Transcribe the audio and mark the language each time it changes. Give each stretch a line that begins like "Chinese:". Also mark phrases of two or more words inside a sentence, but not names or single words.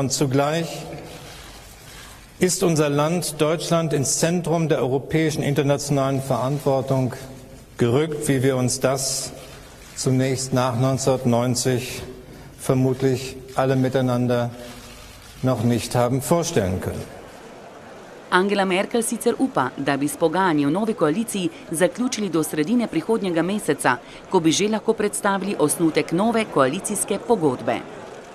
German: Und zugleich ist unser Land Deutschland ins Zentrum der europäischen internationalen Verantwortung gerückt, wie wir uns das zunächst nach 1990 vermutlich alle miteinander noch nicht haben vorstellen können.
Slovenian: Angela Merkel sicer upa, da bi s pogajanji v novi koaliciji zaključili do sredine prihodnjega meseca, ko bi že lahko predstavili osnutek nove koalicijske pogodbe.